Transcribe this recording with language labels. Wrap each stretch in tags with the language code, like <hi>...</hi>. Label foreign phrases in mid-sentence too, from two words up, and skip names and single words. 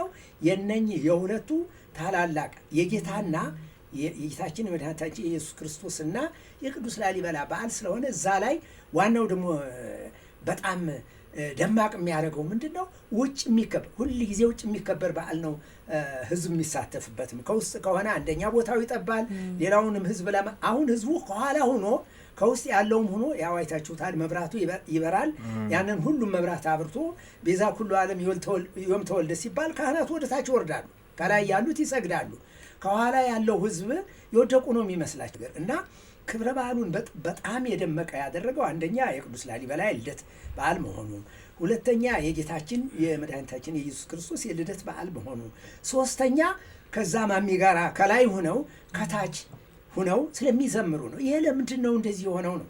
<am>የነኚህ የሁለቱ ታላላቅ የጌታና የጌታችን የመድኃኒታችን የኢየሱስ ክርስቶስና የቅዱስ ላሊበላ በዓል ስለሆነ እዛ ላይ ዋናው ደግሞ በጣም ደማቅ የሚያደርገው ምንድነው? ውጭ የሚከበር ሁል ጊዜ ውጭ የሚከበር በዓል ነው። ህዝብ የሚሳተፍበትም ከውስጥ ከሆነ አንደኛ ቦታው ይጠባል። ሌላውንም ህዝብ አሁን ህዝቡ ከኋላ ሆኖ ከውስጥ ያለውም ሆኖ ያው አይታችሁታል፣ መብራቱ ይበራል። ያንን ሁሉም መብራት አብርቶ</am> <gez>ቤዛ ኩሉ ዓለም ዮም ተወልደ</gez> <am>ሲባል ካህናቱ ወደ ታች ይወርዳሉ፣ ከላይ ያሉት ይሰግዳሉ። ከኋላ ያለው ህዝብ የወደቁ ነው የሚመስላቸው እና ክብረ በዓሉን በጣም የደመቀ ያደረገው አንደኛ የቅዱስ ላሊበላ የልደት በዓል መሆኑ፣ ሁለተኛ የጌታችን የመድኃኒታችን የኢየሱስ ክርስቶስ የልደት በዓል መሆኑ፣ ሶስተኛ ከዛ ማሚ ጋራ ከላይ ሆነው ከታች ሆነው ስለሚዘምሩ ነው። ይሄ ለምንድን ነው እንደዚህ የሆነው ነው?</am>